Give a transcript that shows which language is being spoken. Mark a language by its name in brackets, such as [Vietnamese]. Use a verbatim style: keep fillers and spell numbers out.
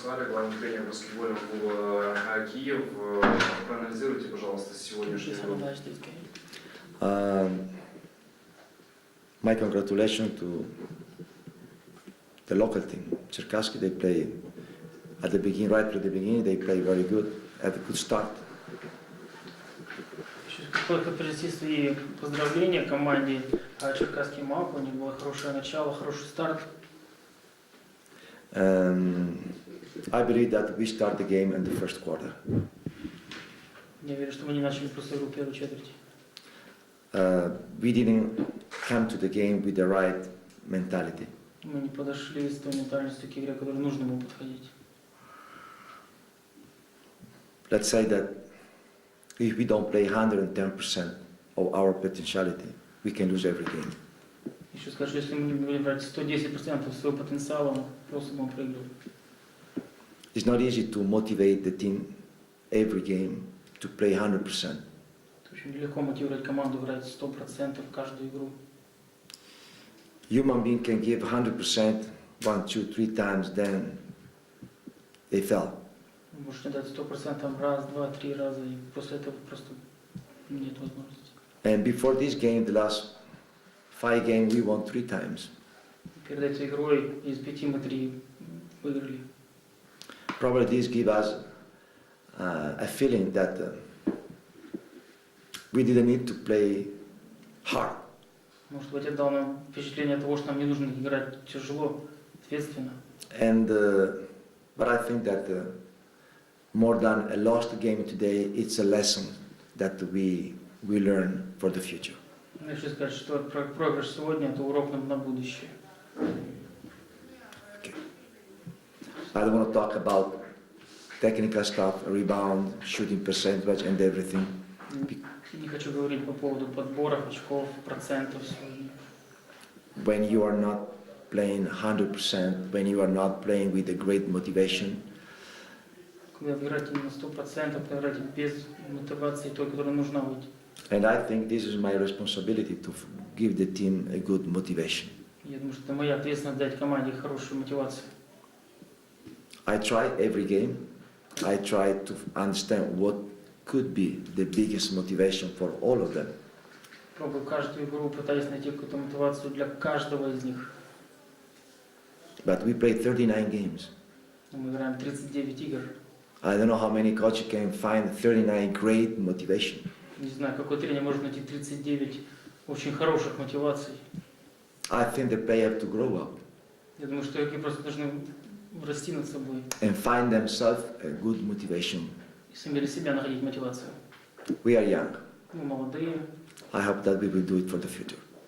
[Russian] Главный тренер баскетбольного клуба «Киев». Проанализируйте, пожалуйста, сегодняшний [English] game. Uh, my congratulations to the local team, Cherkasy. They play at the beginning, right from the beginning. They play very good, had a good start. [Russian] Только принести свои поздравления команде «Черкасский Мау». У них было хорошее начало, хороший старт. Um, [English] I believe that we start the game in the first quarter. [Russian] Я верю, что мы не начали просто игру в первой четверти. [English] Uh, we didn't come to the game with the right mentality. [Russian] Мы не подошли с той ментальностью к игре, к которой нужно было подходить. [English] Let's say that if we don't play one hundred ten percent of our potentiality, we can lose every game. [Russian] Еще скажу, если мы не будем брать сто десять процентов своего потенциала, мы просто будем проигрывать. [English] It's not easy to motivate the team every game to play one hundred percent. [Russian] Очень легко мотивировать команду играть сто процентов каждую игру. [English] Human being can give one hundred percent one, two, three times, then they fell. [Russian] Можно дать сто процентов раз, два, три раза, и после этого просто нет возможности. [English] And before this game, the last five games, we won three times. [Russian] Перед этой игрой из пяти мы три выиграли. [English] Probably this gives us uh, a feeling that uh, we didn't need to play hard. [Russian] Может быть, это дало нам впечатление того, что нам не нужно играть тяжело, ответственно. [English] And uh, but I think that uh, more than a lost game today, it's a lesson that we we learn for the future. [Russian] Я хочу сказать, что проигрыш сегодня – это урок нам на будущее. [English] I don't want to talk about technical stuff, rebound, shooting percentage, and everything. [Russian] Не хочу говорить по поводу подборов, очков, процентов. [English] When you are not playing one hundred percent, when you are not playing with a great motivation. [Russian] Когда вы играете на сто процентов, когда играете без мотивации, той, которая нужна быть. [English] And I think this is my responsibility to give the team a good motivation. [Russian] Я думаю, что это моя ответственность дать команде хорошую мотивацию. [English] I try every game. I try to understand what could be the biggest motivation for all of them. [Russian] Пробую каждую игру, пытаюсь найти какую-то мотивацию для каждого из них. [English] But we play thirty-nine games. [Russian] Мы играем тридцать девять игр. [English] I don't know how many coaches can find thirty-nine great motivation. [Russian] Не знаю, какой тренер может найти тридцать девять очень хороших мотиваций. [English] I think the players have to grow up. [Russian] Я думаю, что игроки просто должны расти над собой. [English] And find themselves a good motivation. [Russian] И сумели себя находить мотивацию. [English] We are young. [Russian] Мы молодые. [English] I hope that we will do it for the future.